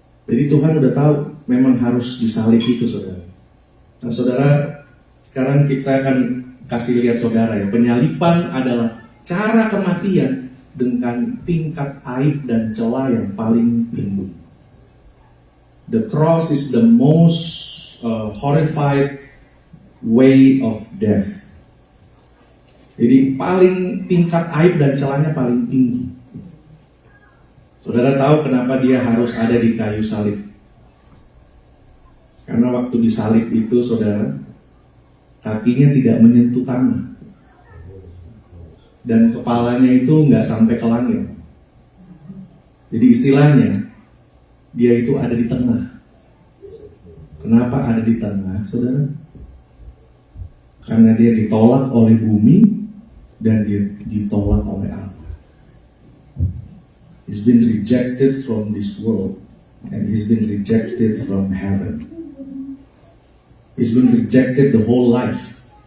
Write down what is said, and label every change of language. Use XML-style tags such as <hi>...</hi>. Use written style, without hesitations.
<id>Jadi Tuhan udah tahu memang harus disalib itu, saudara. Nah, saudara, sekarang kita akan kasih lihat saudara ya, penyalipan adalah cara kematian dengan tingkat aib dan celah yang paling tinggi.</id> <en>The cross is the most horrified way of death.</en> <id>Jadi paling tingkat aib dan celahnya paling tinggi. Saudara tahu kenapa dia harus ada di kayu salib? Karena waktu disalib itu, saudara, kakinya tidak menyentuh tanah. Dan kepalanya itu nggak sampai ke langit. Jadi istilahnya, dia itu ada di tengah. Kenapa ada di tengah, saudara? Karena dia ditolak oleh bumi dan dia ditolak oleh Allah.</id> <en>He's been rejected from this world and he's been rejected from heaven. He's been rejected the whole life.</en>